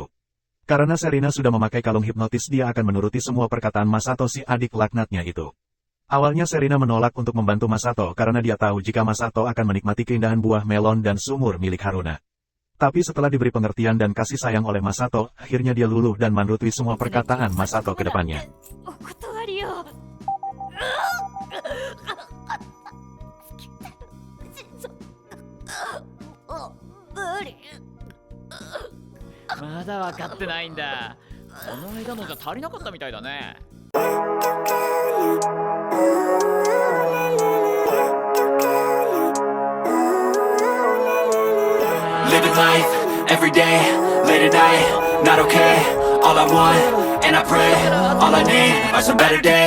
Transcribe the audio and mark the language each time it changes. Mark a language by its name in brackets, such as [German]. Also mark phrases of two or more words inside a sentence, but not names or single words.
[Indonesian] Karena Serena sudah memakai kalung hipnotis, dia akan menuruti semua perkataan Masato, si adik laknatnya itu. Awalnya Serena menolak untuk membantu Masato karena dia tahu jika Masato akan menikmati keindahan buah melon dan sumur milik Haruna. Tapi setelah diberi pengertian dan kasih sayang oleh Masato, akhirnya dia luluh dan menuruti semua perkataan Masato ke depannya. [Japanese] Maだ分かってないんだ。この間のじゃ足りなかったみたいだね。 [English] Living life, every day, late at night, not okay. All I want, and I pray, all I need are some better days.